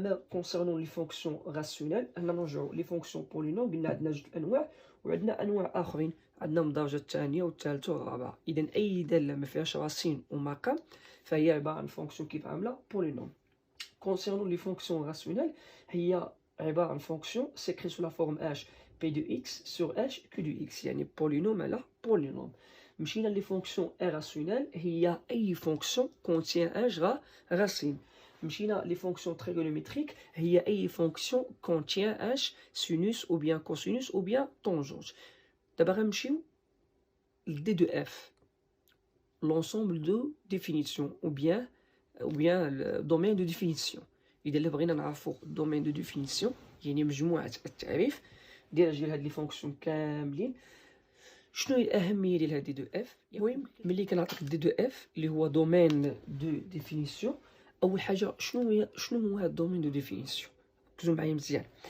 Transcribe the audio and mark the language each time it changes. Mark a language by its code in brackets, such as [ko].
[fr] Concernant les fonctions rationnelles, les fonctions polynômes, il y a [ar] أنواع آخرين. عندنا الدرجة الثانية والثالثة والرابعة. إذا أي دالة ما فيهاش راسين ومقام فهي عبارة عن فونكسيون كيف عاملة polynôme. [fr] Concernant les fonctions rationnelles, il y a une fonction s'écrit sous la forme h p de x sur h q de x, [ar] يعني [fr] polynôme [ar] على [fr] polynôme. [ar] مشينا [fr] les fonctions irrationnelles, il y a une fonction contient h racine. [ar] مشينا [fr] les fonctions trigonométriques, il y a une fonction contient h sinus ou bien cosinus ou bien tangente. [ar] دابا غنمشيو [fr] d de f, l'ensemble de définitions ou bien le domaine de définition. [ar] إذا اللي بغينا نعرفو domaine de définition يعني مجموعة التعريف ديال هاد لي فونكسيون كاملين. شنو هي الأهمية ديال هاد دي دو اف؟ المهم ملي كنعطيك دي دو اف اللي هو domaine de définition، أول حاجة شنو هو هاد domaine de définition؟ ركزوا معايا مزيان.